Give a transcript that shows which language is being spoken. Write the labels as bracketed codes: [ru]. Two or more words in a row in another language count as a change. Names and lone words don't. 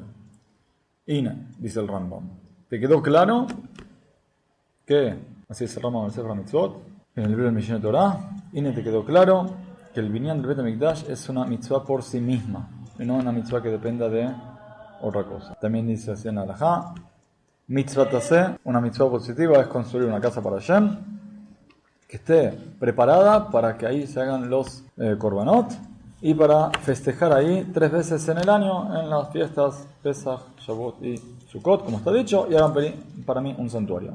[es] Ine, dice el Rambam, ¿te quedó claro que, así es el Rambam del Sefer HaMitzvot, en el libro del Mishneh Torah, Ine, te quedó claro que el binyan del Bet HaMikdash es una mitzvah por sí misma, y no una mitzvah que dependa de otra cosa. También dice así en la Halajá, [he] מצוות עשה, [es] una mitzvah positiva es construir una casa para Hashem, que esté preparada para que ahí se hagan los korbanot, y para festejar ahí 3 veces en el año, en las fiestas Pesach, Shavuot y Sukkot, como está dicho, y hagan para mí un santuario.